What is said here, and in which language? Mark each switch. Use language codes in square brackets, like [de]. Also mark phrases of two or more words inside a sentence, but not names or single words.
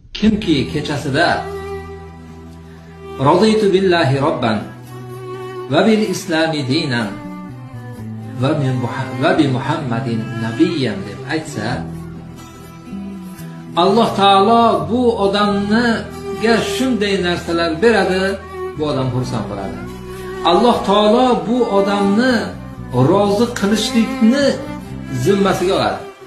[uz] kimki kechasida [ar] رضيت بالله ربا وبالإسلام دينا وبمحمد نبيا [uz] deb aytsa, Alloh taolo bu odamga shunday narsalar beradi, bu odam xursand bo'ladi. Alloh taolo bu odamni rozi qilishlikni zimmasiga oladi.